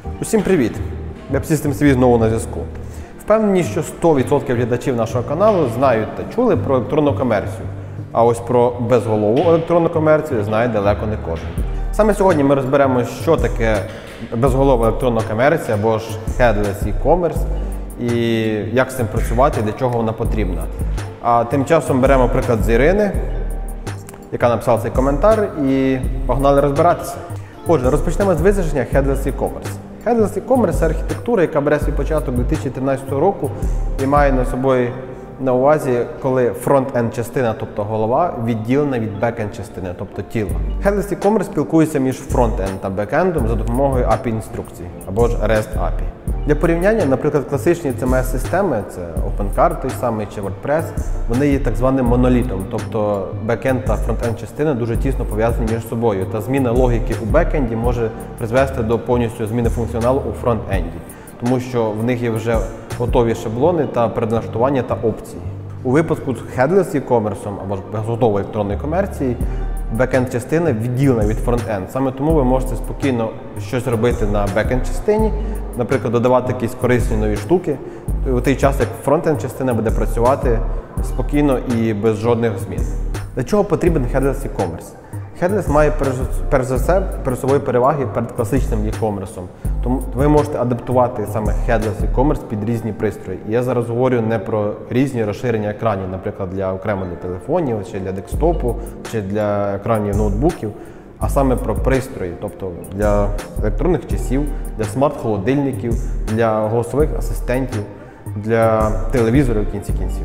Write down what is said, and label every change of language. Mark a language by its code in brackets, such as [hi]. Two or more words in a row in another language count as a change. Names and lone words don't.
[uk] Усім привіт! Web-Systems TV знову на зв'язку. Впевнені, що 100% глядачів нашого каналу знають та чули про електронну комерцію. А ось про безголову електронну комерцію знає далеко не кожен. Саме сьогодні ми розберемо, що таке безголова електронна комерція або ж [en] Headless e-commerce [uk] і як з цим працювати і для чого вона потрібна. А тим часом беремо приклад з Ірини, яка написала цей коментар, і погнали розбиратися. Отже, розпочнемо з визначення [en] Headless e-commerce. Headless e-commerce – [uk] це архітектура, яка бере свій початок 2013 року і має на собою на увазі, коли фронт-енд частина, тобто голова, відділена від бек-енд частини, тобто тіла. [en] Headless e-commerce [uk] спілкується між фронт-енд та бек-ендом за допомогою API-інструкцій, або ж [en] REST API. [uk] Для порівняння, наприклад, класичні CMS-системи, це OpenCart той самий чи WordPress, вони є так званим монолітом, тобто бек-енд та фронт-енд частини дуже тісно пов'язані між собою, та зміна логіки у бек-енді може призвести до повністю зміни функціоналу у фронт-енді, тому що в них є вже готові шаблони та предналаштування та опції. У випадку з [en] Headless e-commerce [uk] або ж безготової електронної комерції бек-енд частина відділена від фронт-енд. Саме тому ви можете спокійно щось робити на бек-енд частині, наприклад, додавати якісь корисні нові штуки, у той час, як фронт-енд частина буде працювати спокійно і без жодних змін. Для чого потрібен [en] Headless e-commerce? [uk] Headless має перш за все перед собою переваги перед класичним e-commerce. Тому ви можете адаптувати саме [en] Headless e-commerce [uk] під різні пристрої. І я зараз говорю не про різні розширення екранів, наприклад, окремо для телефонів, чи для десктопу, чи для екранів ноутбуків, а саме про пристрої, тобто для електронних часів, для смарт-холодильників, для голосових асистентів, для телевізорів в кінці кінців.